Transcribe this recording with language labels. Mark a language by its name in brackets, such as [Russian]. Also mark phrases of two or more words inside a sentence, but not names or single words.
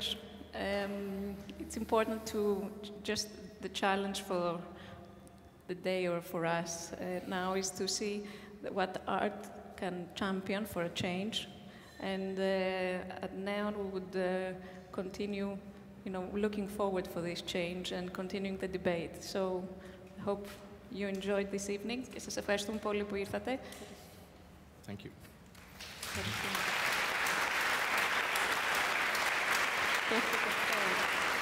[English] It's important to just the challenge for the day or for us now is to see what art can champion for a change, and at Neon we would continue, you know, looking forward for this change and continuing the debate. So I hope you enjoyed this evening. [Greek] Και σας ευχαριστούμε πολύ που ήρθατε. [English] Thank you. [Greek] Ευχαριστούμε.